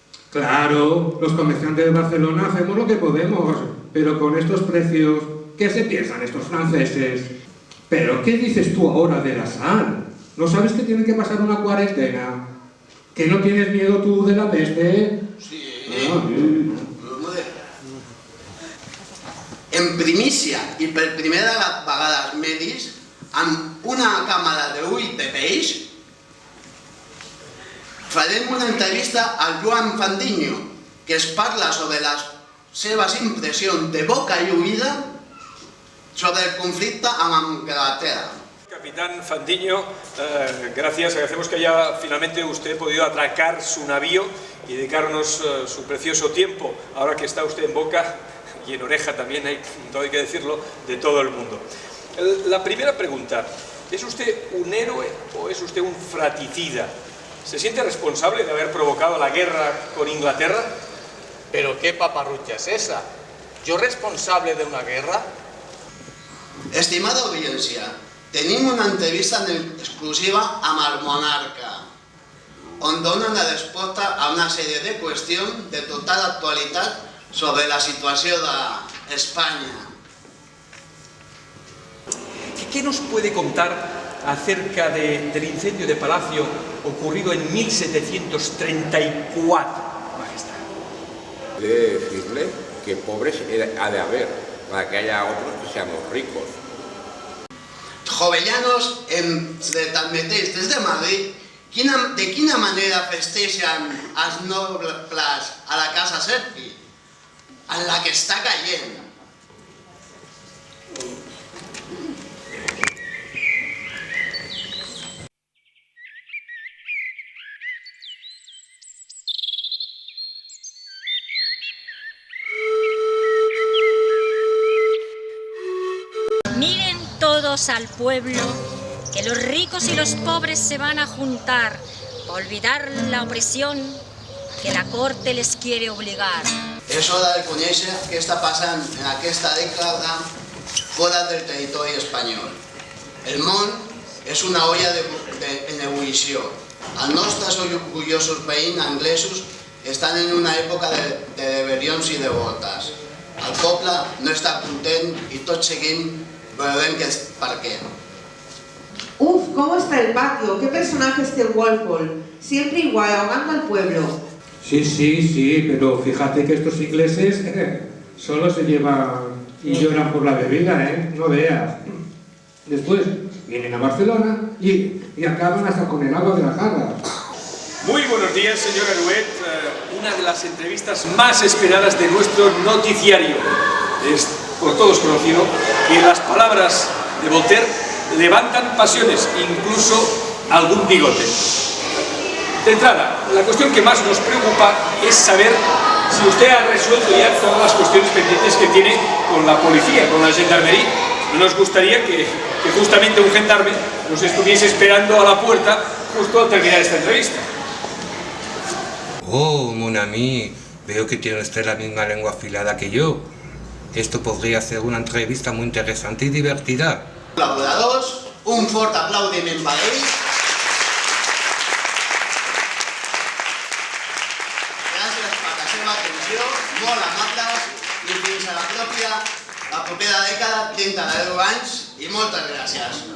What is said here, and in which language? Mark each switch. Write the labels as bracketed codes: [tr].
[es] Claro, los comerciantes de Barcelona hacemos lo que podemos, pero con estos precios, ¿qué se piensan estos franceses? ¿Pero qué dices tú ahora de la sal? ¿No sabes que tienen que pasar una cuarentena? ¿Que no tienes miedo tú de la peste? Sí. [ca] En primícia i per primera vegada als medis, amb una càmera d'ull de peix, farem una entrevista al Joan Fandiño, que es parla sobre les seves impressions de boca i oïda sobre el conflicte amb Anglaterra. [es] Capitán Fandiño, gracias. Agradecemos que haya finalmente usted podido atracar su navío y dedicarnos su precioso tiempo, ahora que está usted en boca y en oreja también, hay que decirlo, de todo el mundo. La primera pregunta, ¿es usted un héroe o es usted un fratricida? ¿Se siente responsable de haber provocado la guerra con Inglaterra? ¿Pero qué paparrucha es esa? ¿Yo responsable de una guerra? [ca] Estimada audiència, tenim una entrevista en exclusiva amb el monarca, on dona la resposta a una sèrie de qüestions de total actualitat sobre la situació d'Espanya. [es] ¿Qué nos puede contar acerca del incendio de Palacio ocurrido en 1734, Majestad? He de decirle que pobres ha de haber, para que haya otros que seamos ricos. [ca] Jovellanos, tanmateix, des de Madrid, de quina manera festeixen els nobles a la Casa Serpi, en la que està caient? [es] Miren todos al pueblo, que los ricos y los pobres se van a juntar, a olvidar la opresión, que la corte les quiere obligar. [ca] És hora de conèixer què està passant en aquesta dècada fora del territori espanyol. El món és una olla en ebullició. Els nostres orgullosos veïns anglesos estan en una època de rebel·lions i de voltes. El poble no està content i tot seguim veurem per què. [es] Uf, ¿cómo está el patio? ¿Qué personaje es el Walpole? Siempre igual, ahogando al pueblo. Sí, pero fíjate que estos ingleses solo se llevan y lloran por la bebida, no veas. Después vienen a Barcelona y acaban hasta con el agua de la jarra. Muy buenos días, señor Aruet. Una de las entrevistas más esperadas de nuestro noticiario. Es por todos conocido que las palabras de Voltaire levantan pasiones, incluso algún bigote. De entrada, la cuestión que más nos preocupa es saber si usted ha resuelto ya todas las cuestiones pendientes que tiene con la policía, con la gendarmería. No nos gustaría que justamente un gendarme nos estuviese esperando a la puerta justo al terminar esta entrevista. [fr] Oh, mon ami, [es] veo que tiene usted la misma lengua afilada que yo. Esto podría ser una entrevista muy interesante y divertida. [ca] Col·laboradors, un fort aplaudiment per ells. Gràcies per la seva atenció, molt amables, i fins a la propera dècada, dintre de 10 anys, i moltes gràcies.